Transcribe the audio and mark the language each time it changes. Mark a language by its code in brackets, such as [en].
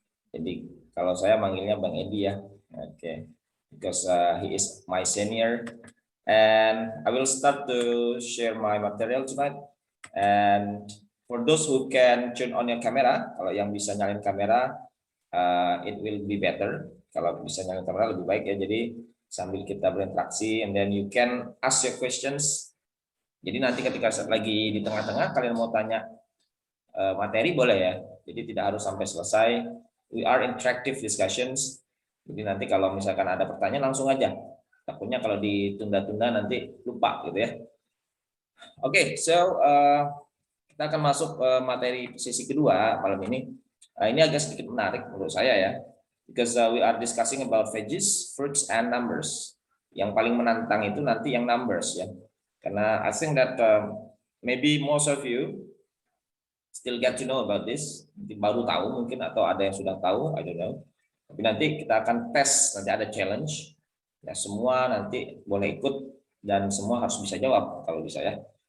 [id] Jadi kalau saya manggilnya Bang Edi ya. [en] Oke. Because he is my senior. And I will start to share my material tonight. And for those who can turn on your camera, [id] kalau yang bisa nyalain kamera, [en] it will be better. [id] Kalau bisa nyalain kamera lebih baik ya. Jadi sambil kita berinteraksi, [en] and then you can ask your questions. [id] Jadi nanti ketika lagi di tengah-tengah kalian mau tanya materi boleh ya. Jadi tidak harus sampai selesai. [en] We are interactive discussions. [id] Jadi nanti kalau misalkan ada pertanyaan langsung aja. Takutnya kalau ditunda-tunda nanti lupa gitu ya. Oke, so kita akan masuk materi sesi kedua malam ini. Ini agak sedikit menarik menurut saya ya. [en] Because we are discussing about veggies, fruits, and numbers. [id] Yang paling menantang itu nanti yang numbers ya. Karena [en] I think that maybe most of you still get to know about this. [id] Baru tahu mungkin atau ada yang sudah tahu, [en] I don't know. [id] Tapi nanti kita akan tes, nanti ada challenge. Ya semua nanti boleh ikut dan semua harus bisa jawab kalau bisa ya.